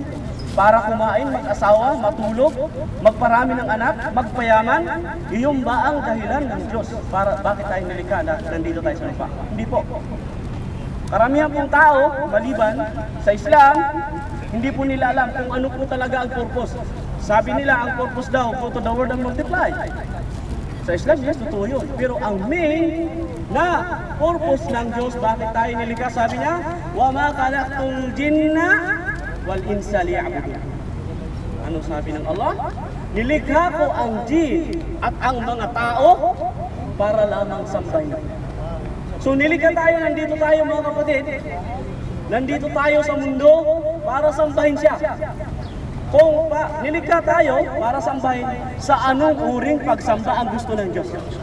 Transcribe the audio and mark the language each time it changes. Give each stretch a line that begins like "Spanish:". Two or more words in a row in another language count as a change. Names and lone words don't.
Filipino: Para kumain, mag-asawa, matulog, magparami ng anak, magpayaman, iyon ba ang dahilan ng Diyos para bakit tayo nilikha na nandito tayo sa lupa? Hindi po. Karamihan pong tao, maliban sa Islam, hindi po nila alam kung ano po talaga ang purpose. Sabi nila, ang purpose daw,
English: go to the world and multiply.
Filipino: Sa Islam, yes, totoo yun. Pero ang main na purpose ng Diyos, bakit tayo nilikha, sabi niya,
Arabic: وَمَا خَلَقْتُ الْجِنَّ وَالْإِنسَ لِيَعْبُدُونِ.
Filipino: Ano sabi ng Allah? Nilikha ko ang jin at ang mga tao para lamang sambahin. So nilikha tayo, nandito tayo mga kapatid. Nandito tayo sa mundo para sambahin siya. Kung nilikha tayo para sambahin, sa anong uring pagsamba ang gusto ng Diyos?